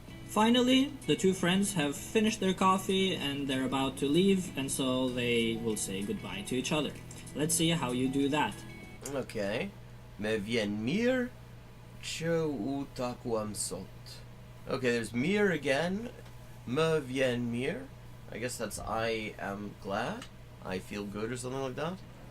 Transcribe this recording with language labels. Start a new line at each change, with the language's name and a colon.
English: Finally, the two friends have finished their coffee and they're about to leave, and so they will say goodbye to each other. Let's see how you do that. Okay.
Albanian: Me vjen mirë që u takuam sot.
English: Okay, there's mirë again.
Albanian: Me vjen mirë.
English: I guess that's I am glad. I feel good or something like that.